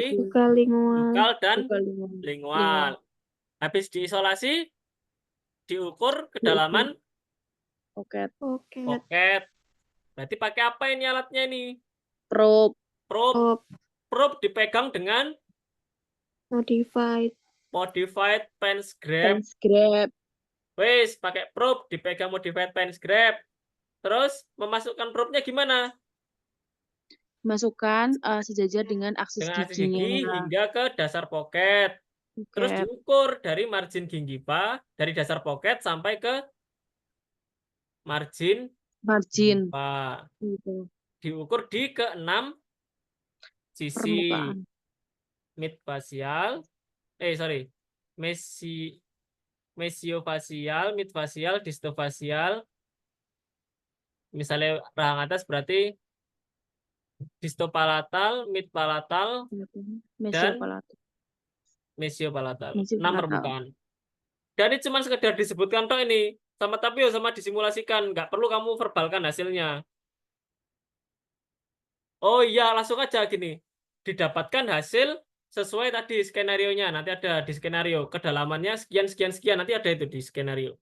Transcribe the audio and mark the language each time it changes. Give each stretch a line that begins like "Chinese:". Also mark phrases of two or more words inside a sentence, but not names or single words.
Indonesian: Buka lingual. bukal dan Bukan lingual. lingual. Habis diisolasi diukur kedalaman Pocket. Pocket. pocket. Berarti pakai apa ini alatnya ini? Probe. Probe. Probe dipegang dengan Modified.
English: modified pens grab. Pens grab.
Indonesian: Wes, pakai probe dipegang
English: modified pens grab.
Indonesian: Terus memasukkan probe-nya gimana? Masukkan sejajar dengan aksis Dengan aksis giginya. gigi hingga ke dasar pocket. Terus Pocket. diukur dari margin gingiva, dari dasar pocket sampai ke margin gingiva. Gitu. Diukur di ke-6 sisi. Permukaan. Midfacial, mesiofacial, midfacial, distofacial. Misalnya rahang atas berarti distopalatal, midpalatal, Mesiopalatal. mesiopalatal. 6 Mesiopalatal. permukaan. Dan ini cuma sekedar disebutkan toh ini. Sama tapi sama disimulasikan. Nggak perlu kamu verbalkan hasilnya. Oh iya, langsung aja gini. Didapatkan hasil sesuai tadi skenario-nya. Nanti ada di skenario. Kedalamannya sekian, sekian, sekian. Nanti ada itu di skenario.